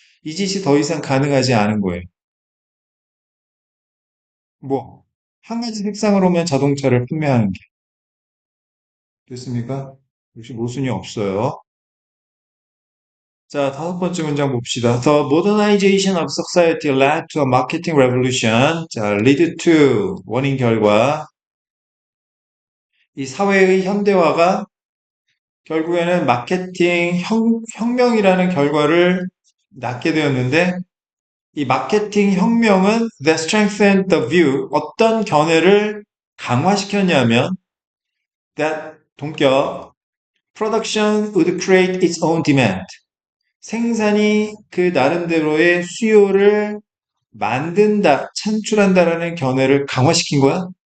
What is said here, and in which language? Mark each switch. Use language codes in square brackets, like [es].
[ko] 이 짓이 더 이상 가능하지 않은 거예요. 뭐 한 가지 색상으로만 자동차를 판매하는 게 됐습니까? 역시 모순이 없어요. 자, 다섯 번째 문장 봅시다. [en] The modernization of society led to a marketing revolution. [ko] 자, lead to 원인 결과. 이 사회의 현대화가 결국에는 마케팅 혁명이라는 결과를 낳게 되었는데 이 마케팅 혁명은 [en] that strengthened the view [ko] 어떤 견해를 강화시켰냐면 that 동격 [en] production would create its own demand [ko] 생산이 그 나름대로의 수요를 만든다, 창출한다라는 견해를 강화시킨 거야?